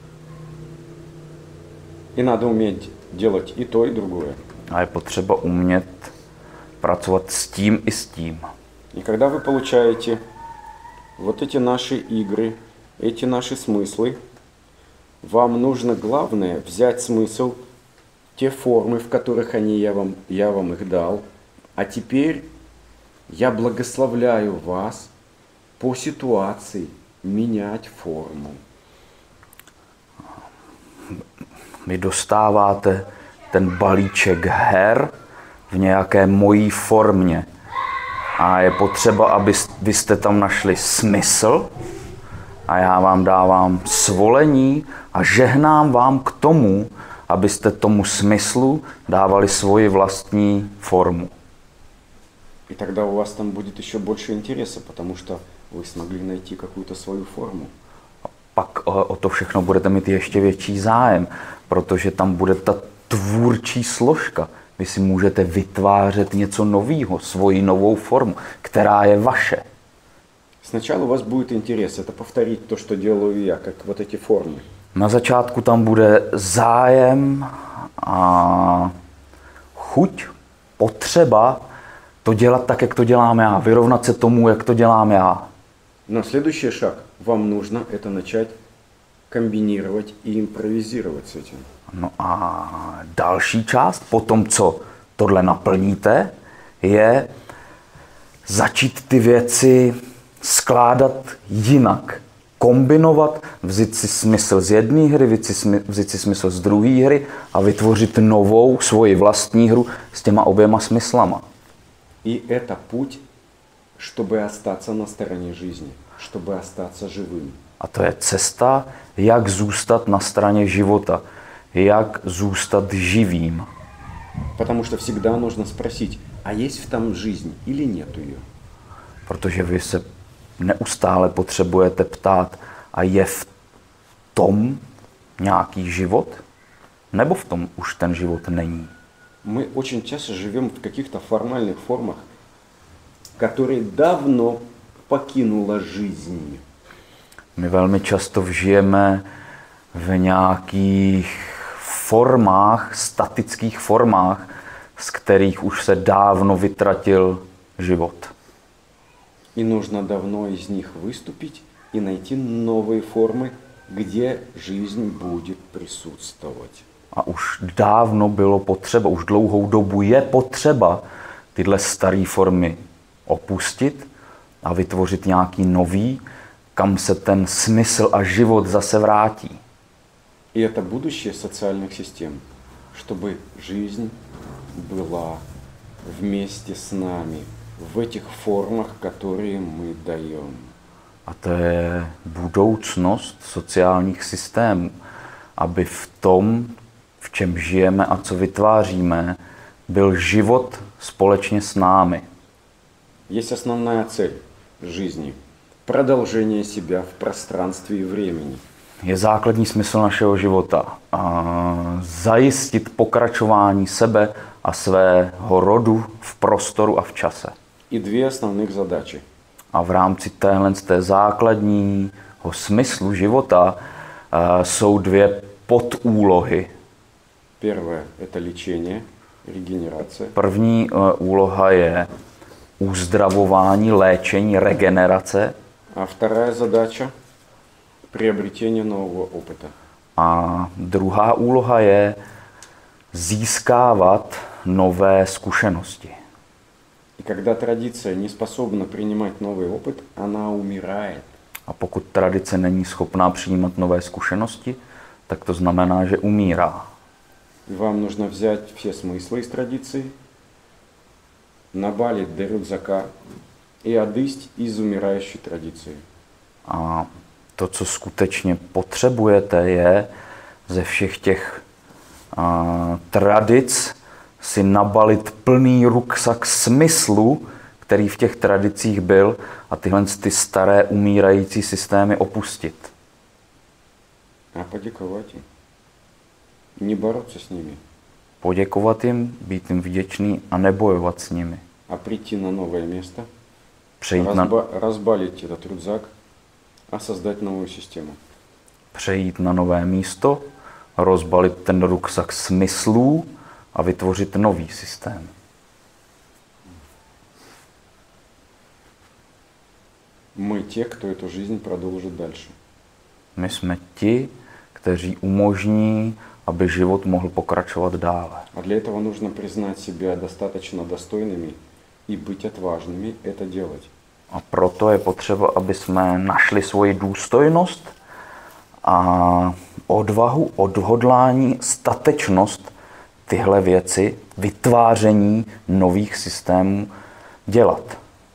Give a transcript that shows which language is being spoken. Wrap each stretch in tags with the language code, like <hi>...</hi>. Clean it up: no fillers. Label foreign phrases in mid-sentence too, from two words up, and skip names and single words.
<ru>И надо уметь делать и то, и другое.</ru> <cs>A je potřeba umět pracovat s tím i s tím.</cs> <ru>И когда вы получаете вот эти наши игры, эти наши смыслы, вам нужно главное взять смысл, те формы, в которых я вам их дал, а теперь я благословляю вас по ситуации менять форму.</ru> <cs>Vy dostáváte ten balíček her v nějaké mojí formě. A je potřeba, abyste tam našli smysl a já vám dávám svolení a žehnám vám k tomu, abyste tomu smyslu dávali svoji vlastní formu.</cs> <ru>И тогда у вас там будет еще больше интереса, потому что вы смогли найти какую-то свою форму.</ru> <cs>Pak o to všechno budete mít ještě větší zájem, protože tam bude ta tvůrčí složka. Vy si můžete vytvářet něco nového, svoji novou formu, která je vaše.</cs> <ru>Сначала у вас будет интерес, это повторить то, что делаю я, как вот эти формы.</ru> <cs>Na začátku tam bude zájem a chuť, potřeba to dělat tak, jak to dělám já, vyrovnat se tomu, jak to dělám já.</cs> <ru>Но следующий шаг, вам нужно это начать комбинировать и импровизировать с этим.</ru> <cs>No a další část, po tom, co tohle naplníte, je začít ty věci skládat jinak. Kombinovat, vzít si smysl z jedné hry, vzít si smysl z druhé hry a vytvořit novou, svoji vlastní hru s těma oběma smyslama.</cs> <ru>И это путь, чтобы остаться на стороне жизни, чтобы остаться живым.</ru> <cs>A to je cesta, jak zůstat na straně života, jak zůstat živým.</cs> <ru>Потому что всегда нужно спросить, а есть в том жизнь или нету ее?</ru> <cs>Protože vy se neustále potřebujete ptát, a je v tom nějaký život? Nebo v tom už ten život není?</cs> <ru>Мы очень часто живем в каких-то формальных формах, которые давно покинула жизнь.</ru> <cs>My velmi často žijeme v nějakých formách, statických formách, z kterých už se dávno vytratil život.</cs> <ru>И нужно давно из них выступить и найти новые формы, где жизнь будет присутствовать.</ru> <cs>A už dávno bylo potřeba, už dlouhou dobu je potřeba tyhle staré formy opustit a vytvořit nějaký nový, kam se ten smysl a život zase vrátí.</cs> <ru>И это будущее социальных систем, чтобы жизнь была вместе с нами в этих формах, которые мы даем.</ru> <cs>A to je budoucnost sociálních systémů, aby v tom, v čem žijeme a co vytváříme, byl život společně s námi.</cs> <ru>Есть основная цель жизни – продолжение себя в пространстве и времени.</ru> <cs>Je základní smysl našeho života. Zajistit pokračování sebe a svého rodu v prostoru a v čase.</cs> <ru>И две основных задачи.</ru> <cs>A v rámci té základního smyslu života jsou dvě podúlohy.</cs> <ru>Первое – это лечение, регенерация.</ru> <cs>První úloha je uzdravování, léčení, regenerace.</cs> <ru>А вторая задача – приобретение нового опыта.</ru> <cs>A druhá úloha je získávat nové zkušenosti.</cs> <ru>И когда традиция не способна принимать новый опыт, она умирает.</ru> <cs>A pokud tradice není schopná přijímat nové zkušenosti, tak to znamená, že umírá.</cs> <ru>И вам нужно взять все смыслы из традиции,</ru> <cs>nabálit do</cs> <ru>rюкзака и odejít из умирающей традиции.</ru> <cs>A to, co skutečně potřebujete, je ze všech těch tradic si nabalit plný ruksak smyslu, který v těch tradicích byl, a tyhle ty staré umírající systémy opustit. A poděkovat jim. Neborout se s nimi. Poděkovat jim, být jim vděčný a nebojovat s nimi. A přijít na nové místo, rozbalit</cs> <ru>этот рюкзак</ru> <cs>a создать novou systému. Přejít na nové místo, rozbalit ten ruksak smyslů a vytvořit nový systém.</cs> <ru>Мы те, кто эту жизнь продолжит дальше.</ru> <cs>My jsme ti, kteří umožní, aby život mohl pokračovat dále.</cs> <ru>A для этого нужно признать себя достаточно достойными и быть отважными это делать.</ru> <cs>A proto je potřeba, aby jsme našli svoji důstojnost a odvahu, odhodlání, statečnost tyhle věci, vytváření nových systémů dělat.</cs>